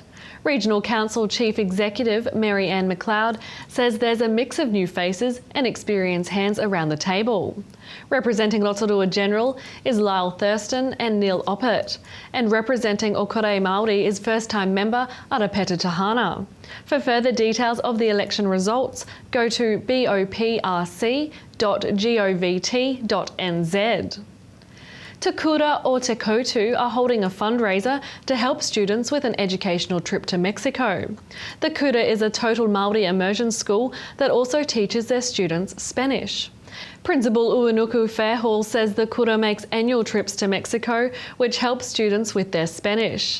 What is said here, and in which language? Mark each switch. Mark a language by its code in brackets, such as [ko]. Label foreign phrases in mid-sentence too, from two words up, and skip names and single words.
[en] Regional Council Chief Executive Mary Ann McLeod says there's a mix of new faces and experienced hands around the table. Representing Rotorua General is Lyle Thurston and Neil Oppert, and representing Okore Māori is first-time member Arapeta Tahana. For further details of the election results, go to boprc.govt.nz. Te Kura or Te Koutu are holding a fundraiser to help students with an educational trip to Mexico. The Kura is a total Māori immersion school that also teaches their students Spanish. Principal Uenuku Fairhall says the Kura makes annual trips to Mexico, which helps students with their Spanish.